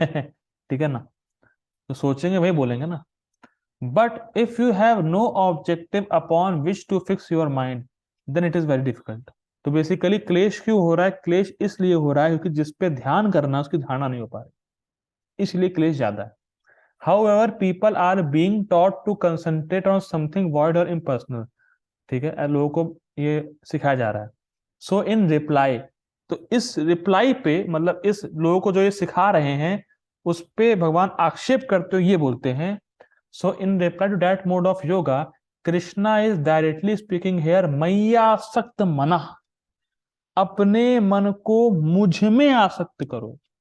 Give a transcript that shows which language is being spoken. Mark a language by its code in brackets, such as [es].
[hi] ठीक है ना, तो सोचेंगे वही बोलेंगे ना। [en] But if you have no objective upon which to fix your mind, then it is very difficult. [hi] तो बेसिकली क्लेश क्यों हो रहा है? क्लेश इसलिए हो रहा है क्योंकि जिस पे ध्यान करना उसकी धारणा नहीं हो पा रही, इसलिए क्लेश ज्यादा है। [en] However, people are being taught to concentrate on something void or impersonal। [hi] ठीक है, लोगों को ये सिखाया जा रहा है। [en] so in reply, [hi] तो इस रिप्लाई पे मतलब इस लोगों को जो ये सिखा रहे हैं उस पे भगवान आक्षेप करते हुए ये बोलते हैं, [en] so in reply to that mode of yoga Krishna is directly speaking here [sa] मैया सक्त मना, [hi] अपने मन को मुझ में आसक्त करो।